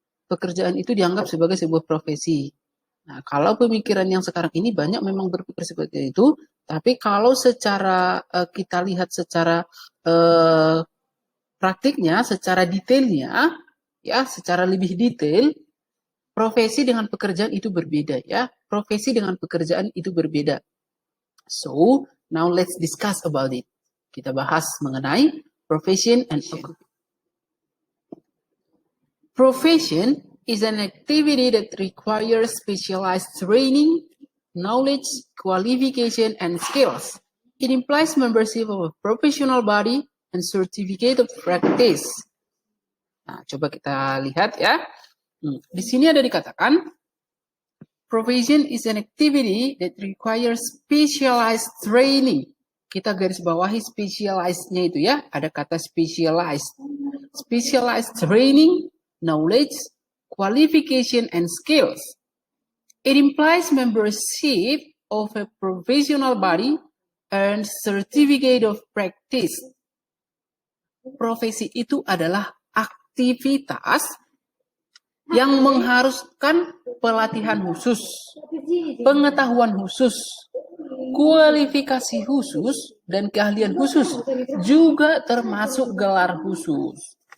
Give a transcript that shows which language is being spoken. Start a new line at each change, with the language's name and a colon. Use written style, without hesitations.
Indonesian: Pekerjaan itu dianggap sebagai sebuah profesi. Nah, kalau pemikiran yang sekarang ini banyak memang berpikir seperti itu, tapi kalau secara kita lihat secara praktiknya, secara detailnya, ya, secara lebih detail, profesi dengan pekerjaan itu berbeda ya. Profesi dengan pekerjaan itu berbeda.
English: So, now let's discuss about it.
Indonesian: Kita bahas mengenai
English: profession and occupation. Profession is an activity that requires specialized training, knowledge, qualification, and skills. It implies membership of a professional body and certificate of practice.
Indonesian: Nah, coba kita lihat ya. Di sini ada dikatakan,
English: profession is an activity that requires specialized training.
Indonesian: Kita garis bawahi specialized-nya itu ya. Ada kata specialized.
English: Specialized training, knowledge, qualification, and skills. It implies membership of a professional body and certificate of practice.
Indonesian: Profesi itu adalah aktivitas yang mengharuskan pelatihan khusus, pengetahuan khusus, kualifikasi khusus, dan keahlian khusus, juga termasuk gelar khusus.